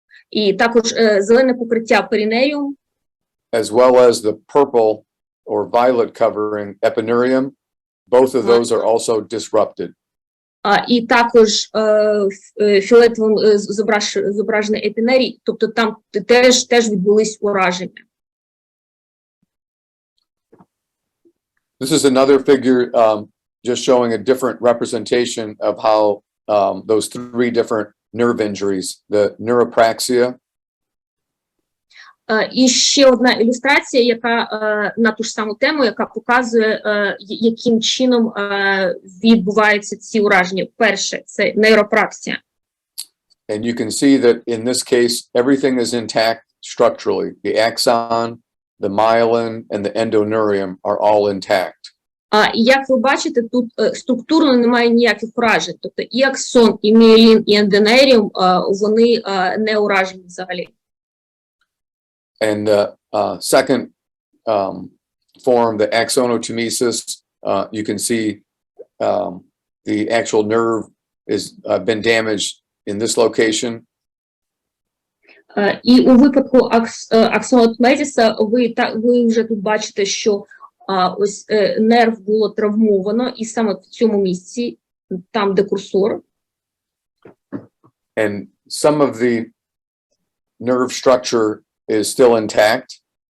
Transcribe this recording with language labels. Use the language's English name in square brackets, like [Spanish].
[Ukrainian] І також зелене покриття перинеум. [English] As well as the purple or violet covering epineurium, both of those are also disrupted. [Ukrainian] І також фіолетовим зображений епінерій, тобто там теж відбулись ураження. [English] This is another figure just showing a different representation of how those 3 different nerve injuries, the neuropraxia. [Ukrainian] І ще одна ілюстрація, яка на ту ж саму тему, яка показує, яким чином відбуваються ці ураження. Перше, це нейропраксія. [English] And you can see that in this case, everything is intact structurally. The axon, the myelin, and the endoneurium are all intact. [Ukrainian] І як ви бачите, тут структурно немає ніяких уражень. Тобто і аксон, і мієлін, і ендонеріум, вони не уражені взагалі. [English] And the second form, the axonotomesis, you can see the actual nerve is been damaged in this location. [Ukrainian] І у випадку аксонотмезіса ви вже тут бачите, що ось нерв було травмовано, і саме в цьому місці, там де курсор. [English] And some of the nerve structure is still intact.